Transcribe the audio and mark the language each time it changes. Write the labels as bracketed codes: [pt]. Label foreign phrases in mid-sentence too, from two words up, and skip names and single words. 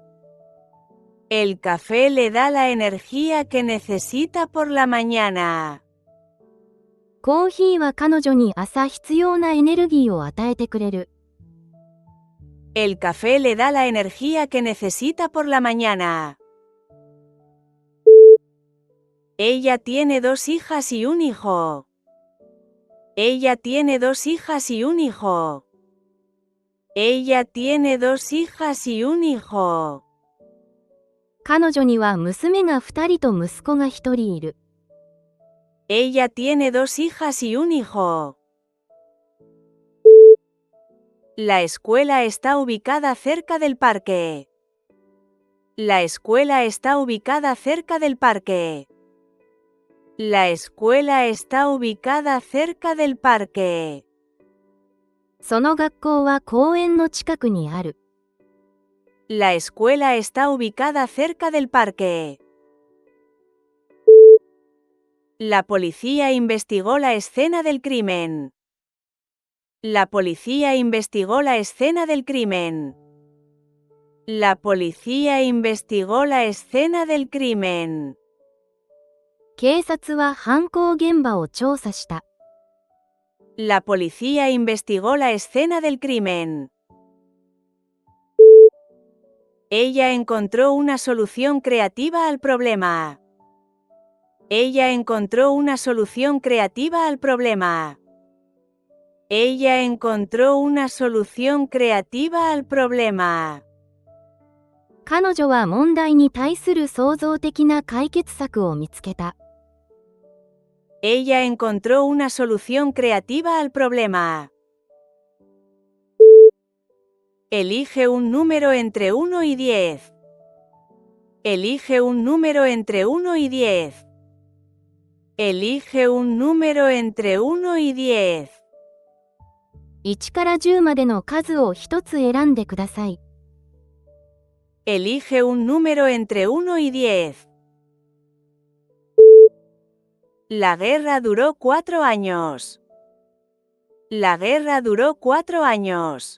[es] El café le da la energía que necesita por la mañana. [ja] コーヒーは彼女に朝必要なエネルギーを与えてくれる。 [es] El café le da la energía que necesita por la mañana. Ella tiene 2 hijas y un hijo. Ella tiene 2 hijas y un hijo. Ella tiene 2 hijas y un hijo. [ja] 彼女には娘が2人と息子が1人いる。 [es] Ella tiene 2 hijas y un hijo. La escuela está ubicada cerca del parque. La escuela está ubicada cerca del parque. La escuela está ubicada cerca del parque. [ja] その学校は公園の近くにある。 [es] La escuela está ubicada cerca del parque. La policía investigó la escena del crimen. La policía investigó la escena del crimen. La policía investigó la escena del crimen. [ja] 警察は犯行現場を調査した。 [es] La policía investigó la escena del crimen. Ella encontró una solución creativa al problema. Ella encontró una solución creativa al problema. Ella encontró una solución creativa al problema. [ja] 彼女は問題に対する創造的な解決策を見つけた。 [es] Ella encontró una solución creativa al problema. Elige un número entre 1 y 10. Elige un número entre 1 y 10. Elige un número entre 1 y 10. [ja] 1 から10までの数を1つ選んでください。 [es] Elige un número entre 1 y 10. La guerra duró 4 años. La guerra duró 4 años.